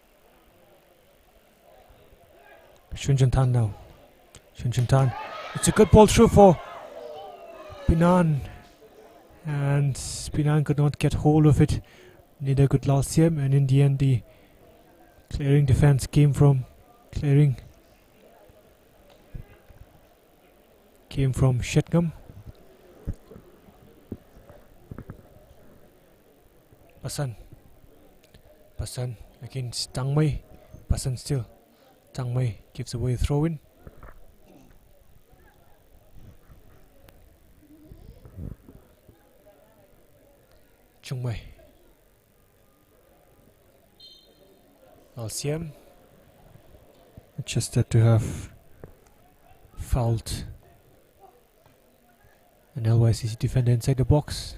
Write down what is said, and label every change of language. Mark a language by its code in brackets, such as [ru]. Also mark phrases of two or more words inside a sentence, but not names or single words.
[en] Shunjantan now. Shunjantan. It's a good ball through for Binan, and Binan could not get hold of it. Neither could Lalsiem, and in the end the clearing defense came from Shetgam. Basan against Tangmei. Basan still. Tangmei gives away a throw in. Chungmei. Lalsiem adjusted to have fouled an LYCC defender inside the box.